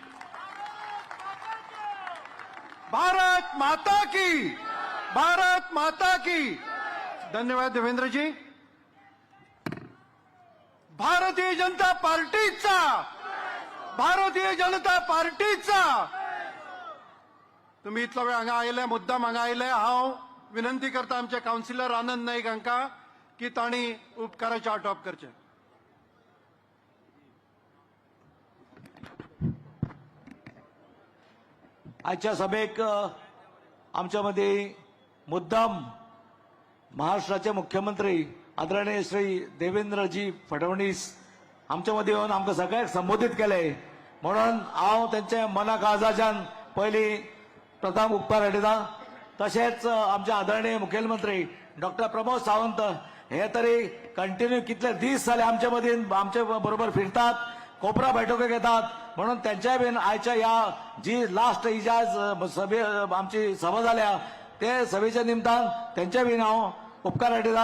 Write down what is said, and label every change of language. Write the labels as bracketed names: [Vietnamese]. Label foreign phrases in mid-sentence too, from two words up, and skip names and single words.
[Hindi] भारत माता की, भारत माता की. [Konkani] धन्यवाद देवेंद्रजी. भारतीय जनता पार्टीचा, भारतीय जनता पार्टीचा. तुम्ही इतला वेळ हांगा आयले, मुद्दाम हांगा आयले. हांव विनंती करता आमचे काउन्सिलर आनंद नाईक हांकां की तांणी उपकाराचे आटोप करचे. आजच्या सभेक आमच्यामध्ये मुद्दाम महाराष्ट्राचे मुख्यमंत्री आदरणीय श्री देवेंद्रजी फडणवीस आमच्यामध्ये येऊन आमकां सगळ्यांक संबोधित केले, म्हणून हांव त्यांच्या मना काळजाच्यान पयलीं प्रथम उपकार आठयता. तशेंच आमचे आदरणीय मुखेलमंत्री डॉक्टर प्रमोद सावंत हे तरी कंटिन्यू कितले दीस जाले आमच्या मदीं आमचे बरोबर फिरतात, कोपरा बैठको घेतात, म्हणून त्यांच्या बीन आयच्या या जी लास्ट इजाज सभे आमची सभा जाल्या ते सभेच्या निमतान त्यांच्या बीन हांव उपकार आठयता.